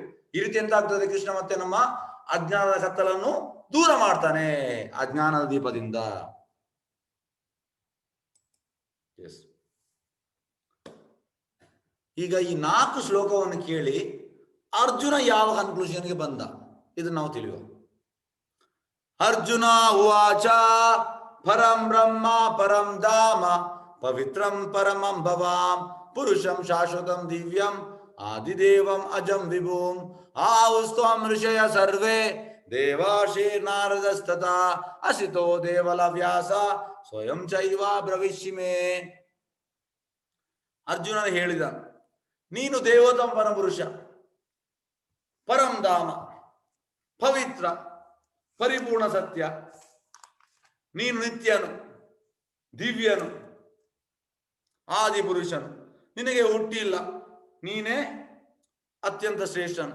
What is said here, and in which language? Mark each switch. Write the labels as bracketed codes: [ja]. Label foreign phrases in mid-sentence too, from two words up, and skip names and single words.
[kn] ಈ ರೀತಿ ಎಂತ ಆಗ್ತದೆ, ಕೃಷ್ಣ ಮತ್ತೆ ನಮ್ಮ ಅಜ್ಞಾನದ ಕತ್ತಲನ್ನು ದೂರ ಮಾಡ್ತಾನೆ ಅಜ್ಞಾನದ ದೀಪದಿಂದ. ಈಗ ಈ 4 ಶ್ಲೋಕವನ್ನು ಕೇಳಿ ಅರ್ಜುನ ಯಾವ ಕನ್ಕ್ಲೂಷನ್ಗೆ ಬಂದ ಇದನ್ನು ನಾವು ತಿಳಿಯುವ. [sa] ಅರ್ಜುನ ಉವಾಚ ಪರಂ ಬ್ರಹ್ಮ ಪರಂ ಧಾಮ ಪವಿತ್ರಂ ಪರಮಂ ಭವಾಂ ಪುರುಷಂ ಶಾಶ್ವತಂ ದಿವ್ಯಂ ಆದಿದೇವಂ ಅಜಂ ವಿಭೂಂ ಆಹುಸ್ತ್ವಂ ಋಷಯ ಸರ್ವೇ ದೇವಾಶೀರ್ನಾರದಸ್ತಥಾ ಅಸಿತೋ ದೇವಲ ವ್ಯಾಸ ಸ್ವಯಂ ಚೈವ ಬ್ರವಿಷ್ಯಿಮೇ. [kn] ಅರ್ಜುನನ ಹೇಳಿದ, ನೀನು ದೇವೋತ್ತಮ ಪರಪುರುಷ, [sa] ಪರಂ ಧಾಮ, [kn] ಪವಿತ್ರ, ಪರಿಪೂರ್ಣ ಸತ್ಯ, ನೀನು ನಿತ್ಯನು, ದಿವ್ಯನು, ಆದಿಪುರುಷನು, ನಿನಗೆ ಹುಟ್ಟಿಲ್ಲ, ನೀನೇ ಅತ್ಯಂತ ಶ್ರೇಷ್ಠನು.